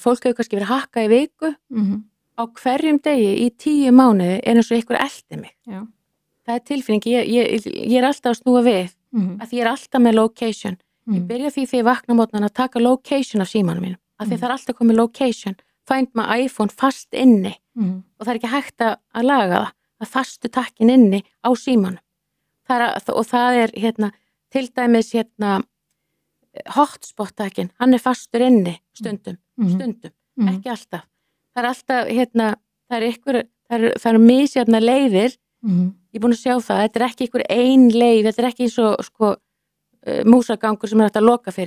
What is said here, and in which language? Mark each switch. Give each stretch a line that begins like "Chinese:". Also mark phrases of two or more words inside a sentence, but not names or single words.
Icelandic: Fólk hefur kannski verið hakkað í viku, á hverjum degi í 10 mánuði er eins og einhver eldi mig. Já. Það er tilfinning, ég er alltaf að snúa við, að ég er alltaf með location. Ég byrja því þegar ég vakna á mótnan að taka location af símanum mínum, af því það er alltaf komið location, find my iPhone fast inni og það er ekki hægt að laga það fastu takkin inni á símanum. Og það er til dæmis hotspot takkin, hann er fastur inni stundum, ekki alltaf. Það er alltaf, það eru misjafna leiðir, ég er búin að sjá það, þetta er ekki einhver ein leið, þetta er ekki eins og sko músagangur sem er hægt að loka fyrir.